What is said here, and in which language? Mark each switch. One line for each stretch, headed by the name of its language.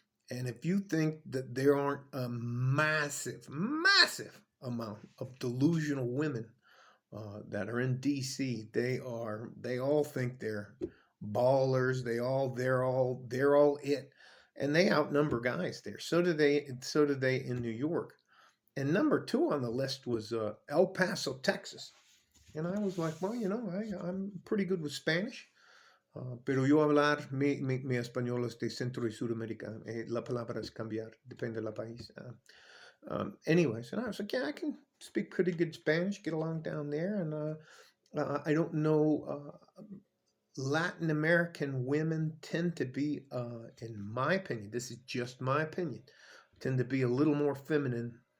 English: And if you think that there aren't a massive, massive amount of delusional women that are in DC, they all think they're ballers. They're all it, and they outnumber guys there. So do they in New York. And number two on the list was El Paso, Texas. And I was like, well, I'm pretty good with Spanish.
Spanish: Pero yo hablar, mi español es de Centro y Sudamérica. La palabra es cambiar, depende del país.
English: Anyways, and I was like, yeah, I can speak pretty good Spanish, get along down there. And I don't know, Latin American women tend to be, in my opinion, this is just my opinion, tend to be a little more feminine.